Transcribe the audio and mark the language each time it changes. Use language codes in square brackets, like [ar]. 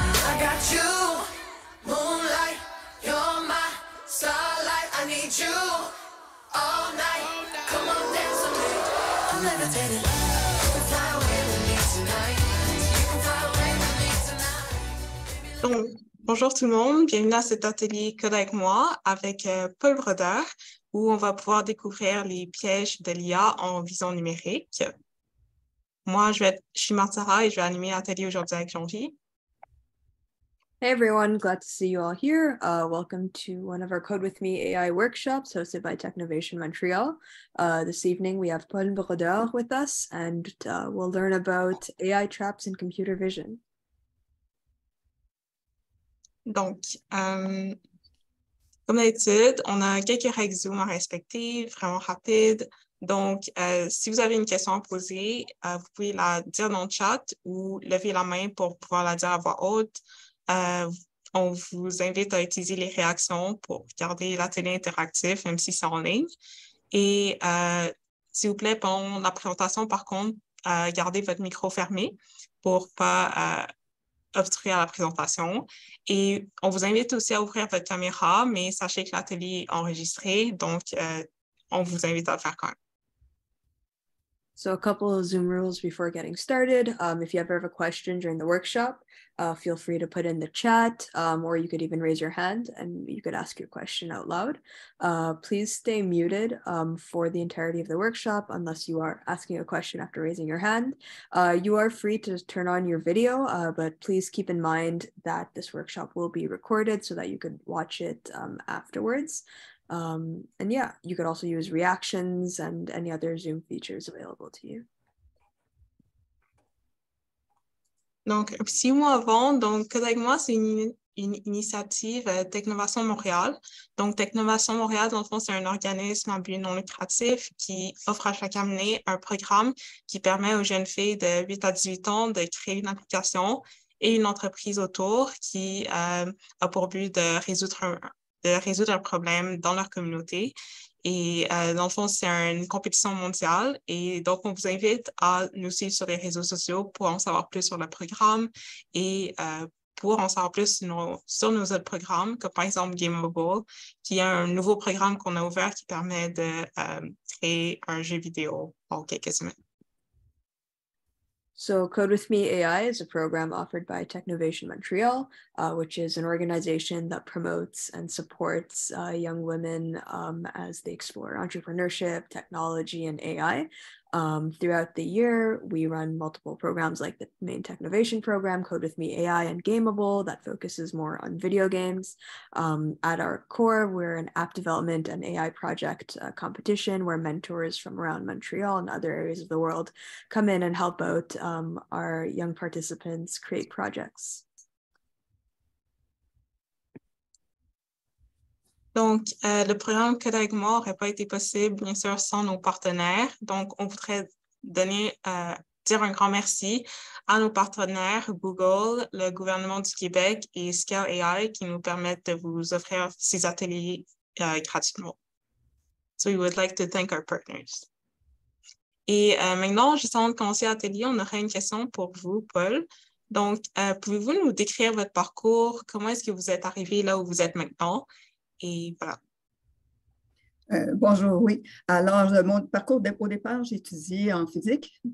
[en] I got you, moonlight, you're my starlight. I need you all night. Come on, dance with me. I'm levitating. You can fly away with me tonight. You can fly away with me tonight. [fr] Donc, bonjour tout le monde, bienvenue à cet atelier Code avec moi avec Paul Brodeur où on va pouvoir découvrir les pièges de l'IA en vision numérique. Moi, je suis Martha et je vais animer l'atelier aujourd'hui avec Jean-J. [en] Hey everyone, glad to see you all here. Welcome to one of our Code With Me AI workshops hosted by Technovation Montreal. This evening we have Paul Brodeur with us and we'll learn about AI traps in computer vision. [fr] Donc, comme d'habitude, on a quelques règles Zoom à respecter, vraiment rapides. Donc, si vous avez une question à poser, vous pouvez la dire dans le chat ou lever la main pour pouvoir la dire à voix haute. On vous invite à utiliser les réactions pour garder l'atelier interactif, même si c'est en ligne. Et s'il vous plaît, pendant la présentation, par contre, gardez votre micro fermé pour ne pas obstruer la présentation. Et on vous invite aussi à ouvrir votre caméra, mais sachez que l'atelier est enregistré, donc on vous invite à le faire quand même. [en] So a couple of Zoom rules before getting started. If you ever have a question during the workshop, feel free to put in the chat, or you could even raise your hand and you could ask your question out loud. Please stay muted for the entirety of the workshop unless you are asking a question after raising your hand. You are free to turn on your video, but please keep in mind that this workshop will be recorded so that you could watch it afterwards. And yeah, you could also use reactions and any other Zoom features available to you. [fr] Donc, un petit mot avant. Donc, Code avec moi, c'est une initiative Technovation Montréal. Donc, Technovation Montréal, dans le fond, c'est un organisme à but non lucratif qui offre à chaque année un programme qui permet aux jeunes filles de 8 à 18 ans de créer une application et une entreprise autour qui a pour but de résoudre un problème dans leur communauté. Et dans le fond, c'est une compétition mondiale. Et donc, on vous invite à nous suivre sur les réseaux sociaux pour en savoir plus sur le programme et pour en savoir plus sur nos autres programmes, comme par exemple Gameable, qui est un nouveau programme qu'on a ouvert qui permet de créer un jeu vidéo en quelques semaines. [en] So Code With Me AI is a program offered by Technovation Montreal, which is an organization that promotes and supports young women as they explore entrepreneurship, technology, and AI. Throughout the year, we run multiple programs like the main Technovation program, Code With Me AI, and Gameable that focuses more on video games. At our core, we're an app development and AI project competition where mentors from around Montreal and other areas of the world come in and help out our young participants create projects. [fr] Donc, le programme Code avec moi n'aurait pas été possible, bien sûr, sans nos partenaires. Donc, on voudrait dire un grand merci à nos partenaires Google, le gouvernement du Québec et Scale AI qui nous permettent de vous offrir ces ateliers gratuitement. [en] So we would like to thank our partners. [fr] Et maintenant, juste avant de commencer l'atelier, on aurait une question pour vous, Paul. Donc, pouvez-vous nous décrire votre parcours? Comment est-ce que vous êtes arrivé là où vous êtes maintenant? Et voilà. Bonjour, oui. Alors, mon parcours, au départ, j'ai étudié en physique.